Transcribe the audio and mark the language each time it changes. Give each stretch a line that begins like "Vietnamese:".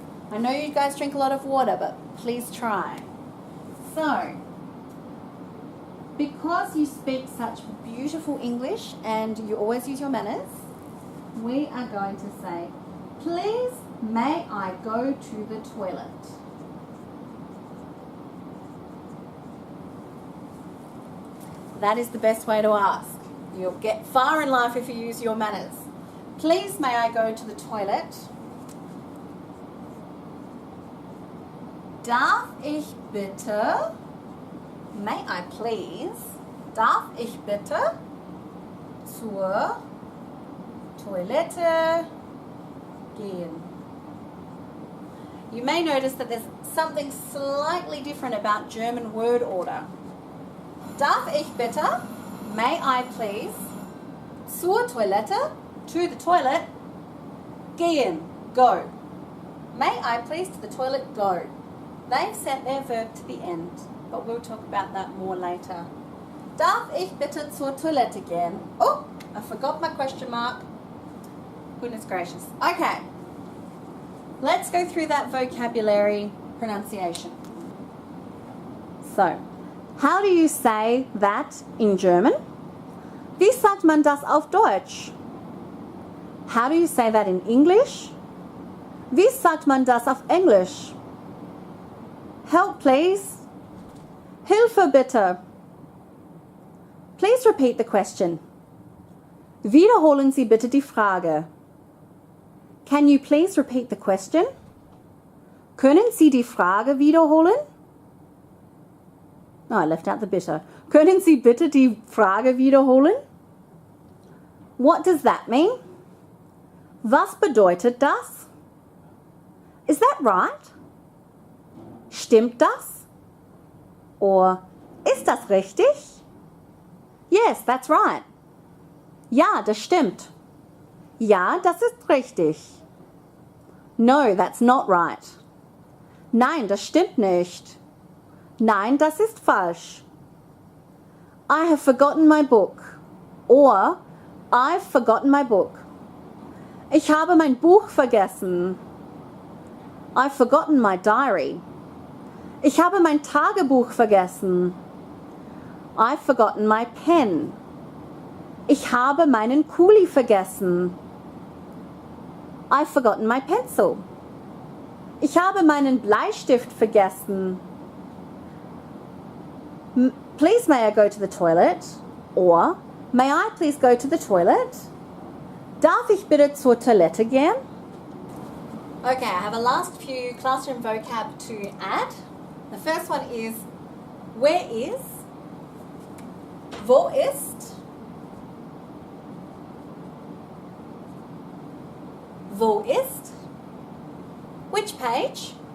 English: I know you guys drink a lot of water, but please try. So, because you speak such beautiful English and you always use your manners, we are going to say, please, may I go to the toilet? That is the best way to ask. You'll get far in life if you use your manners. Please, may I go to the toilet?
German: Darf ich bitte,
English: may I please,
German: darf ich bitte zur Toilette gehen?
English: You may notice that there's something slightly different about German word order.
German: Darf ich bitte,
English: may I please,
German: zur Toilette,
English: to the toilet, gehen, go. May I please to the toilet, go. They've sent their verb to the end, but we'll talk about that more later.
German: Darf ich bitte zur Toilette gehen?
English: Oh, I forgot my question mark. Goodness gracious. Okay, let's go through that vocabulary pronunciation. So, how do you say that in German?
German: Wie sagt man das auf Deutsch?
English: How do you say that in English?
German: Wie sagt man das auf Englisch?
English: Help please.
German: Hilfe bitte.
English: Please repeat the question.
German: Wiederholen Sie bitte die Frage.
English: Can you please repeat the question?
German: Können Sie die Frage wiederholen?
English: No, I left out the bitte.
German: Können Sie bitte die Frage wiederholen?
English: What does that mean?
German: Was bedeutet das?
English: Is that right?
German: Stimmt das?
English: Or
German: ist das richtig?
English: Yes, that's right.
German: Ja, das stimmt. Ja, das ist richtig.
English: No, that's not right.
German: Nein, das stimmt nicht. Nein, das ist falsch.
English: I have forgotten my book. Or, I've forgotten my book.
German: Ich habe mein Buch vergessen.
English: I've forgotten my diary.
German: Ich habe mein Tagebuch vergessen.
English: I've forgotten my pen.
German: Ich habe meinen Kuli vergessen.
English: I've forgotten my pencil.
German: Ich habe meinen Bleistift vergessen.
English: Please may I go to the toilet? Or, may I please go to the toilet?
German: Darf ich bitte zur Toilette gehen?
English: Okay, I have a last few classroom vocab to add. The first one is, where is?
German: Wo ist? Wo ist?
English: Which page?